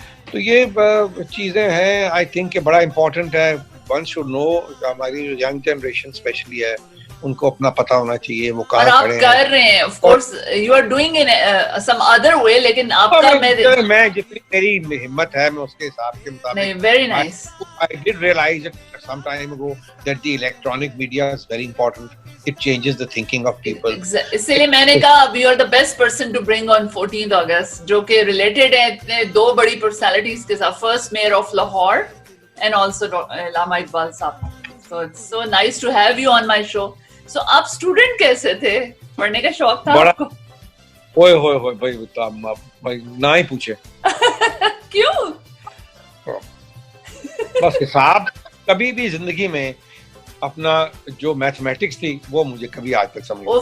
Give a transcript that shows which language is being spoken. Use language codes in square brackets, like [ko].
[ur] تو یہ چیزیں ہیں [en] I think [ur] کہ بڑا امپورٹنٹ ہے. [en] one should know, [ur] ہماری جو ینگ جنریشن اسپیشلی ہے ان کو اپنا پتہ ہونا چاہیے وہ کہاں کھڑے ہیں. کر رہے ہیں [en] of course, you are doing in some other way, [ur] لیکن آپ کا میں جتنی میری ہمت ہے میں اس کے حساب کے مطابق. [en] Very nice. I did realize it some time ago that the electronic media is very important. It changes the thinking of people. [ur] اسی لیے میں نے کہا [en] you are the best person to bring on 14th August, [ur] جو کہ related ہے اتنے 2 بڑی پرسنالٹیز کے ساتھ, [en] first mayor of Lahore and also [ur] علامہ اقبال صاحب. [en] So it's so nice to have you on my show. [ur] So آپ اسٹوڈنٹ کیسے تھے, پڑھنے کا شوق تھا آپ کو؟ ہوئے بھائی نہ ہی پوچھے. کیوں؟ بس حساب کبھی بھی زندگی میں اپنا جو میتھمیٹکس تھی وہ مجھے کبھی آج تک سمجھ.